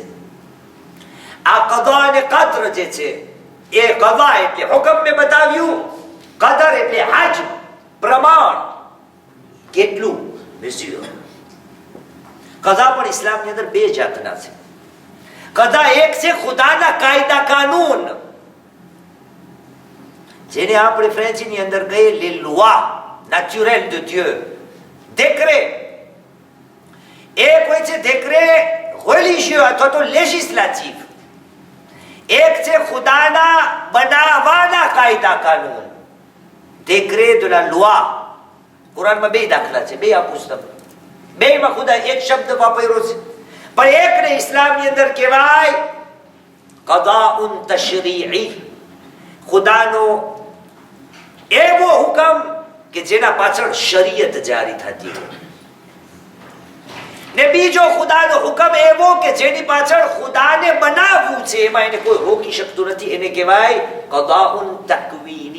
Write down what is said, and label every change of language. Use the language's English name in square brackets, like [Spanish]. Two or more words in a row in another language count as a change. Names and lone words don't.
[Gujarati] આ કદા અને કદ્ર જે છે એ કદા એટલે હુકમ મેં બતાવ્યું, કદર એટલે હજ પ્રમાણ કેટલું બેસ્યું. કદા પણ ઇસ્લામની અંદર 2 જાતના છે. કદા એક છે ખુદાના કાયદા કાનૂન, જેને આપણે ફ્રેન્ચની અંદર કહીએ [French] les lois naturelles de Dieu, décret. [Gujarati] એક હોય છે [French] décret religieux [Gujarati] અથવા તો législatif, એક છે ખુદાના બનાવવાના કાયદા કાનૂન, [French] décret de la loi. [Gujarati] કુરાનમાં 2 દાખલા છે, 2 આપું છું તમને. 2માં ખુદા એક શબ્દ વાપર્યો છે, પણ એકને ઇસ્લામની અંદર કહેવાય [Arabic] قضاء تشريعي, [Gujarati] ખુદાનો એવો હુકમ કે જેના પાછળ શરીયત જારી થતી હોય, ને બીજો ખુદાનો હુકમ એવો કે જેની પાછળ ખુદાને બનાવવું છે, એમાં એને કોઈ રોકી શકતું નથી, એને કહેવાય [Arabic] قضاء تكويني.